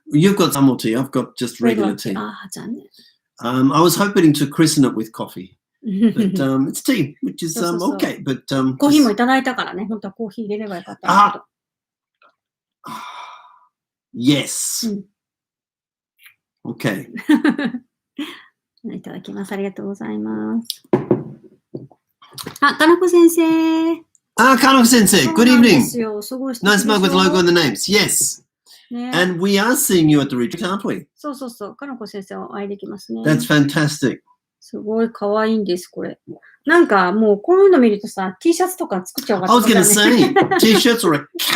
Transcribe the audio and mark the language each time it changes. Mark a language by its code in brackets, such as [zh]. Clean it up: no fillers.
[en] You've got Samo tea, I've got just regular tea. [ja] ああ、残念。 [en] I was hoping to christen it with coffee, but it's tea, which is okay. But [ja] コーヒーもいただいたからね、本当はコーヒー入れればよかったんだけど。 [en] Yes. Okay. [ja] いただきます。ありがとうございます。あ、かなこ先生。 [en] Kanoko Sensei, good evening. Nice mug with logo and the names. Yes. [ja] ね、 [en] And we are seeing you at the retreat, aren't we? [ja] そうそうそう。かなこ先生はお会いできますね。 [en] That's fantastic. [ja] すごい可愛いんです、これ。なんかもうこういうの見るとさ、T シャツとか作っちゃおうかと [en] I was going to say, T-shirts or a cap.